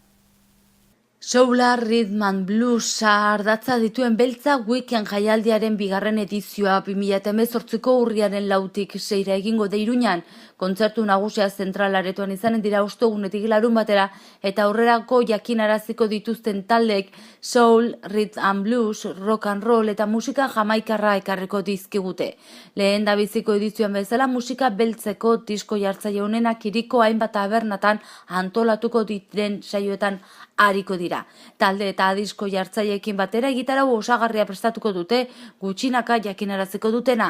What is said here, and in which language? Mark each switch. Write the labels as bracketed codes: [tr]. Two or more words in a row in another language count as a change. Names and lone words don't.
[en] Soula, Rhythm and Bluesa [eu] ardatza dituen Beltza Weekend jaialdiaren 2. edizioa 2018ko urriaren 4tik 6ra egingo da Iruñan. Kontzertu nagusia zentral aretoan izanen dira ostegunetik larun batera eta aurrerako jakinaraziko dituzten taldeek [en] soul, rhythm and blues, rock and roll [eu] eta musika jamaikarra ekarriko dizkigute. Lehen da biziko edizioan bezala musika beltzeko disko jartzaile honenak hiriko hainbat tabernatan antolatuko diren saioetan ariko dira. Talde eta disko jartzaileekin batera gitarau osagarria prestatuko dute, gutxinaka jakinaraziko dutena.